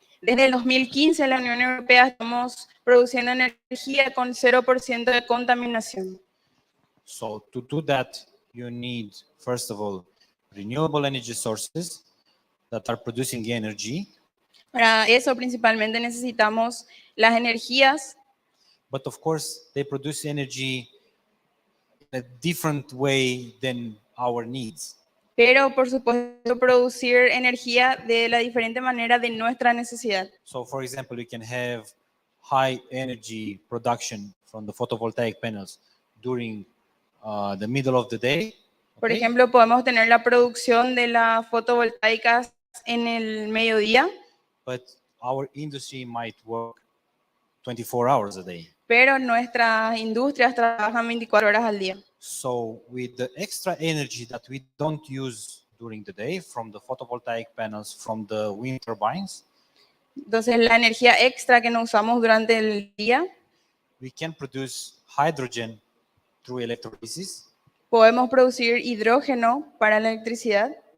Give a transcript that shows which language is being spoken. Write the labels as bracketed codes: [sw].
[es] Desde el 2015 en la Unión Europea estamos produciendo energía con 0% de contaminación. [en] So to do that, you need, first of all, renewable energy sources that are producing energy. [es] Para eso principalmente necesitamos las energías, [en] But of course, they produce energy in a different way than our needs. [es] pero por supuesto producir energía de la diferente manera de nuestra necesidad. [en] So for example, we can have high energy production from the photovoltaic panels during the middle of the day. [es] Por [en] okay? [es] ejemplo, podemos tener la producción de las fotovoltaicas en el mediodía, [en] But our industry might work 24 hours a day. [es] pero nuestras industrias trabajan 24 horas al día. [en] So with the extra energy that we don't use during the day from the photovoltaic panels, from the wind turbines, [es] Entonces, la energía extra que no usamos durante el día, [en] we can produce hydrogen through electrolysis. [es] podemos producir hidrógeno para la electricidad.